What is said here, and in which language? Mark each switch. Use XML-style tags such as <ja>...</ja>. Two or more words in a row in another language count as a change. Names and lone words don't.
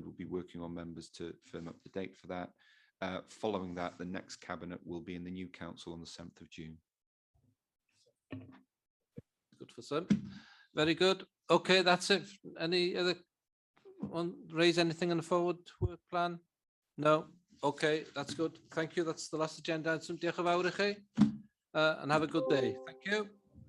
<en>We'll be working on members to firm up the date for that. Following that, the next Cabinet will be in the new council on the 7th of June. Good for some. Very good. Okay, that's it. Any other one raise anything on the forward work plan? No. Okay, that's good. Thank you. That's the last agenda item.</en> <cy>Diolch yn fawr i chi.</cy> <en>And have a good day. Thank you.</en>